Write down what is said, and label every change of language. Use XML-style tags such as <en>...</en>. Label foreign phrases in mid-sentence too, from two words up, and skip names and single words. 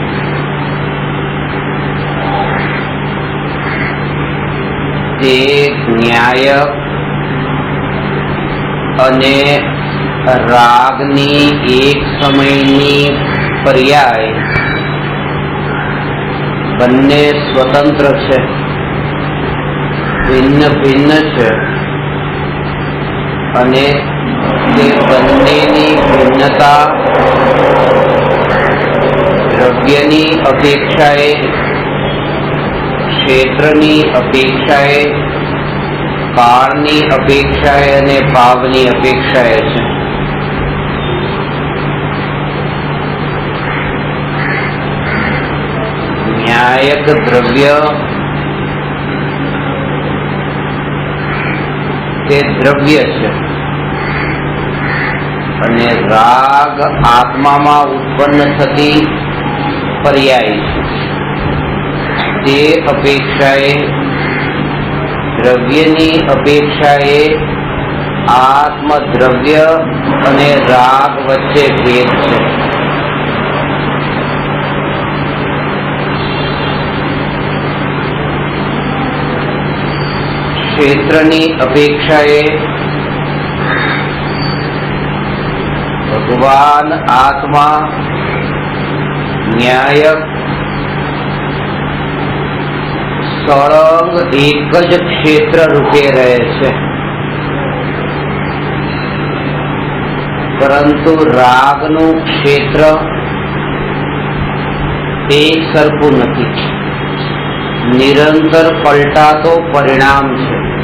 <gu>તે ન્યાયક અને રાગની એક સમયની પર્યાય બન્ને સ્વતંત્ર હૈ, ભિન્ન ભિન્ન હૈ અને તે બન્નેની ભિન્નતા દ્રવ્યની અપેક્ષાએ, ક્ષેત્રની અપેક્ષાએ, કાળની અપેક્ષાએ અને ભાવની અપેક્ષાએ છે। ન્યાયક દ્રવ્ય તે દ્રવ્ય છે અને રાગ આત્મામાં ઉત્પન્ન થતી પર્યાય છે। તે અપેક્ષાએ દ્રવ્યની અપેક્ષાએ આત્મદ્રવ્ય અને રાગ વચ્ચે ભેદ છે। ક્ષેત્રની અપેક્ષાએ ભગવાન આત્મા ન્યાયક સળંગ એક જ ક્ષેત્ર રૂપે રહે છે, પરંતુ રાગનુ ક્ષેત્ર એક સરખૂ નથી, નિરંતર પલટાતો પરિણામ છે।</gu>